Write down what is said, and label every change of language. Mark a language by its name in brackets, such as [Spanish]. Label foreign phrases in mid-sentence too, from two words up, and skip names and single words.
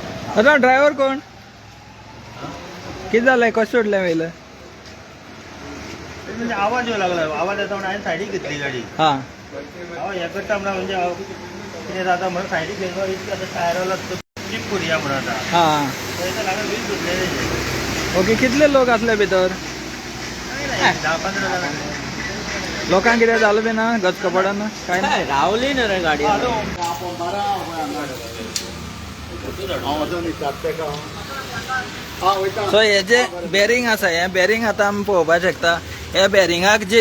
[Marathi] आता ड्रायव्हर कोण किती झालंय कसं सोडलंय पहिलं म्हणजे आवाज येऊ लागला आवाज येता म्हणून आहे साईडी घेतली गाडी हा अहो याकडचा म्हणा म्हणजे तिने आता म्हणून साईडी घेतलं इतकं आता टायरला ट्रिप करूया म्हणून आता हा तर लागलं वीज सुटलेले [Konkani] ओके कितले लोक असले भितर 10-15 जण लोकांक कितें जालें बी ना गचकपडान काय ना रावली ना रे गाडी सो हे जे बेरिंग आसा हे बेरिंग आतां आमी पळोवपाक शकता हे बेरिंगाक जी